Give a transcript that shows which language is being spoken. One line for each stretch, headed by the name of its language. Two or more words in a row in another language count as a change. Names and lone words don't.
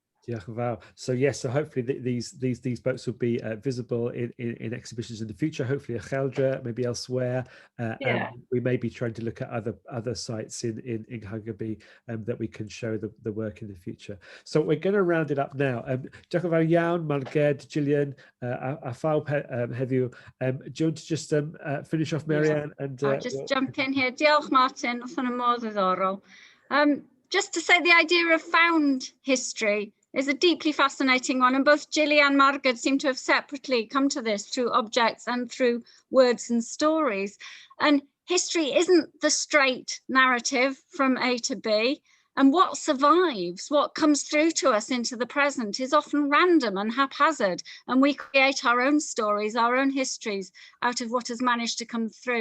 English: So yes, so hopefully these boats will be visible in exhibitions in the future, hopefully at Geldra, maybe elsewhere. And we may be trying to look at other sites in Huggerby that we can show the work in the future. So we're going to round it up now.
Welsh: Diolch yn fawr iawn, Margaret, Julian, a phawb heddiw.
English: Do you want to just finish off, Marianne? And I'll just jump in here.
Welsh: Diolch, Martin, oedd hwnna mor ddiddorol.
English: Just to say, the idea of found history is a deeply fascinating one, and both Julian and Margaret seem to have separately come to this through objects and through words and stories. And history isn't the straight narrative from A to B, and what survives, what comes through to us into the present, is often random and haphazard, and we create our own stories, our own histories out of what has managed to come through.